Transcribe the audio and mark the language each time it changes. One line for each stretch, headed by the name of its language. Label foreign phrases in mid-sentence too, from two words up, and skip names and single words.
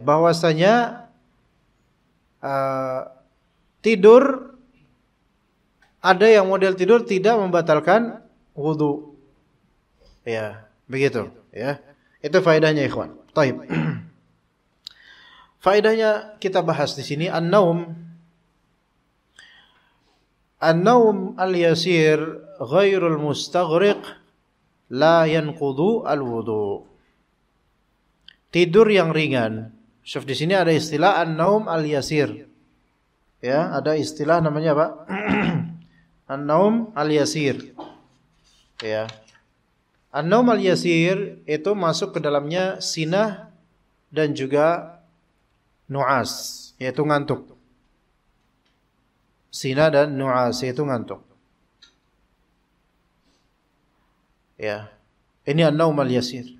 Indonesian: Ya, bahwasanya tidur, ada yang model tidur tidak membatalkan wudu. Ya, begitu. Ya, itu faedahnya ikhwan. Taib. Faedahnya kita bahas di sini
Arabic: النوم اليسير غير المستغرق لا ينقض الوضوء.
Indonesian: Tidur yang ringan. Syuf di sini ada istilah
Arabic: النوم اليسير.
Indonesian: Ya, ada istilah namanya apa?
Arabic: النوم اليسير.
Indonesian: Ya.
Arabic: النوم اليسير
Indonesian: itu masuk ke dalamnya sinah dan juga nu'as, yaitu ngantuk. Sinah dan nu'as yaitu ngantuk. Ya. Ini
Arabic: النوم اليسير.